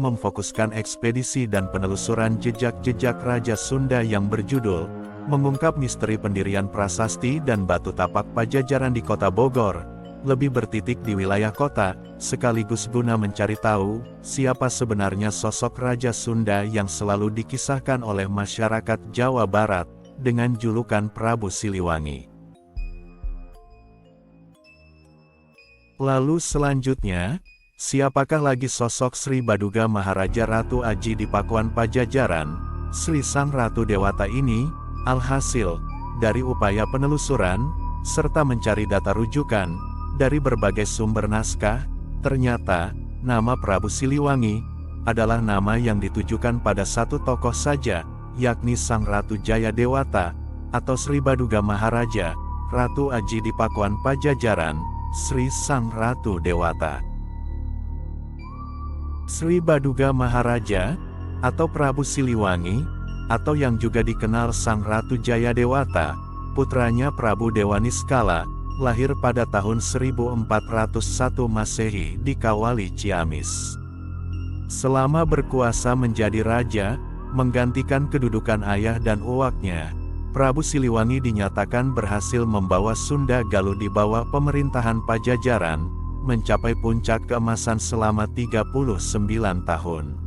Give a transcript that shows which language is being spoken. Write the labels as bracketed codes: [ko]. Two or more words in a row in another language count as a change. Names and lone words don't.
[id] memfokuskan ekspedisi dan penelusuran jejak-jejak Raja Sunda yang berjudul Mengungkap Misteri Pendirian Prasasti dan Batu Tapak Pajajaran di Kota Bogor, lebih bertitik di wilayah kota, sekaligus guna mencari tahu, siapa sebenarnya sosok Raja Sunda yang selalu dikisahkan oleh masyarakat Jawa Barat, dengan julukan Prabu Siliwangi. Lalu selanjutnya, siapakah lagi sosok Sri Baduga Maharaja Ratu Aji di Pakuan Pajajaran, Sri Sang Ratu Dewata ini? Alhasil, dari upaya penelusuran, serta mencari data rujukan, dari berbagai sumber naskah, ternyata, nama Prabu Siliwangi, adalah nama yang ditujukan pada satu tokoh saja, yakni Sang Ratu Jaya Dewata, atau Sri Baduga Maharaja, Ratu Aji di Pakuan Pajajaran, Sri Sang Ratu Dewata. Sri Baduga Maharaja, atau Prabu Siliwangi, atau yang juga dikenal Sang Ratu Jaya Dewata, putranya Prabu Dewa Niskala, lahir pada tahun 1401 Masehi di Kawali Ciamis. Selama berkuasa menjadi raja, menggantikan kedudukan ayah dan uwaknya, Prabu Siliwangi dinyatakan berhasil membawa Sunda Galuh di bawah pemerintahan Pajajaran, mencapai puncak keemasan selama 39 tahun.